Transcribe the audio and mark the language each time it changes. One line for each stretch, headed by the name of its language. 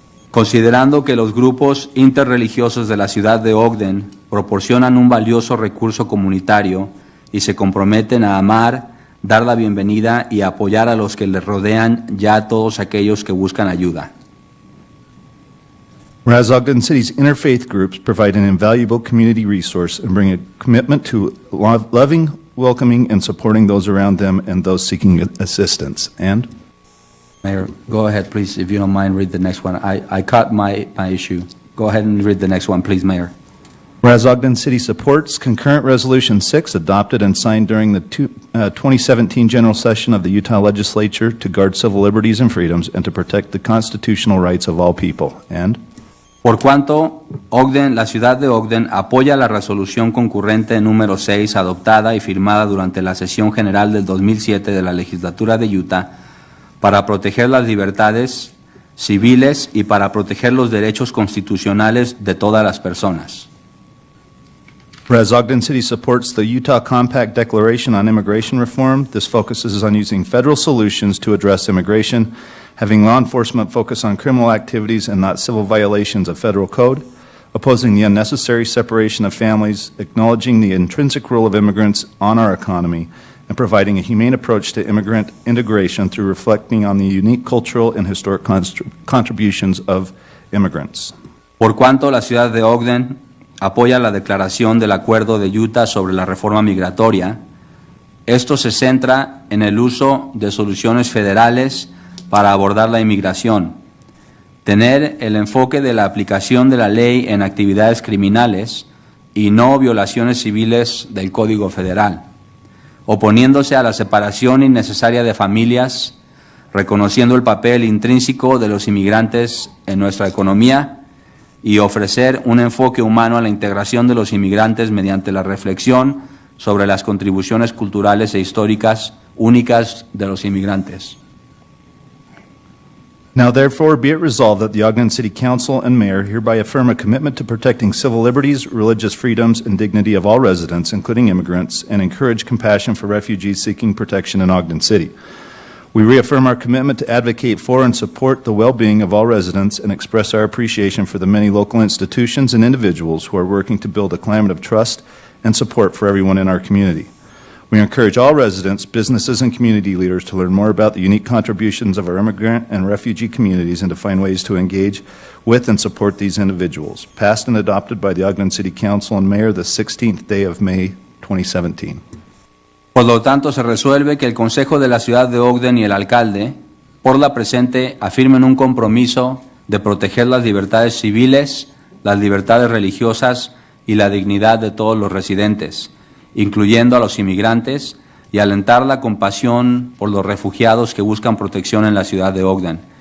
Spanish: Considerando que los grupos interreligiosos de la ciudad de Ogden proporcionan un valioso recurso comunitario y se comprometen a amar, dar la bienvenida y apoyar a los que les rodean, ya a todos aquellos que buscan ayuda.
English: Whereas Ogden City's interfaith groups provide an invaluable community resource and bring a commitment to loving, welcoming, and supporting those around them and those seeking assistance. And Mayor, go ahead, please, if you don't mind, read the next one. I caught my issue. Go ahead and read the next one, please, Mayor. whereas Ogden City supports concurrent Resolution 6 adopted and signed during the 2017 general session of the Utah Legislature to guard civil liberties and freedoms and to protect the constitutional rights of all people. And
Spanish: Por cuanto Ogden, la ciudad de Ogden apoya la resolución concurrente número 6 adoptada y firmada durante la sesión general del 2007 de la legislatura de Utah para proteger las libertades civiles y para proteger los derechos constitucionales de todas las personas.
English: whereas Ogden City supports the Utah Compact Declaration on Immigration Reform, this focuses on using federal solutions to address immigration, having law enforcement focus on criminal activities and not civil violations of federal code, opposing the unnecessary separation of families, acknowledging the intrinsic role of immigrants on our economy, and providing a humane approach to immigrant integration through reflecting on the unique cultural and historic contributions of immigrants.
Spanish: Por cuanto la ciudad de Ogden apoya la declaración del Acuerdo de Utah sobre la reforma migratoria, esto se centra en el uso de soluciones federales para abordar la inmigración, tener el enfoque de la aplicación de la ley en actividades criminales y no violaciones civiles del Código Federal, oponiéndose a la separación innecesaria de familias, reconociendo el papel intrínseco de los inmigrantes en nuestra economía y ofrecer un enfoque humano a la integración de los inmigrantes mediante la reflexión sobre las contribuciones culturales e históricas únicas de los inmigrantes.
English: Now therefore be it resolved that the Ogden City Council and Mayor hereby affirm a commitment to protecting civil liberties, religious freedoms, and dignity of all residents, including immigrants, and encourage compassion for refugees seeking protection in Ogden City. We reaffirm our commitment to advocate for and support the well-being of all residents and express our appreciation for the many local institutions and individuals who are working to build a climate of trust and support for everyone in our community. We encourage all residents, businesses, and community leaders to learn more about the unique contributions of our immigrant and refugee communities and to find ways to engage with and support these individuals. Passed and adopted by the Ogden City Council and Mayor the 16th day of May 2017.
Spanish: Por lo tanto, se resuelve que el Consejo de la Ciudad de Ogden y el alcalde, por la presente, afirmen un compromiso de proteger las libertades civiles, las libertades religiosas y la dignidad de todos los residentes, incluyendo a los inmigrantes, y alentar la compasión por los refugiados que buscan protección en la ciudad de Ogden.